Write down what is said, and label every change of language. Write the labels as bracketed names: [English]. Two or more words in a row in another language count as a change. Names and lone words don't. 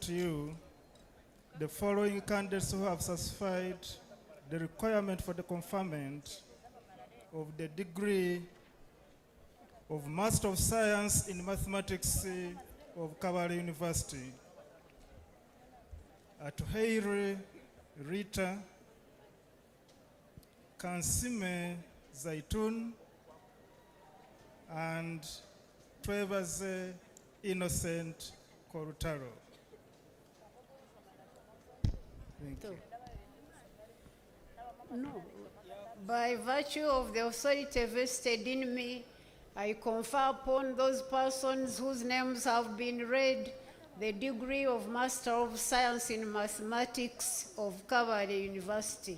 [English] to you the following candidates who have satisfied the requirement for the conferment of the degree of Master of Science in Mathematics of Kabale University. Atuheire Rita, Kansime Zaitun, and Twebaze Innocent Korutaro. Thank you. No. By virtue of the authority vested in me, I confer upon those persons whose names have been read the degree of Master of Science in Mathematics of Kabale University.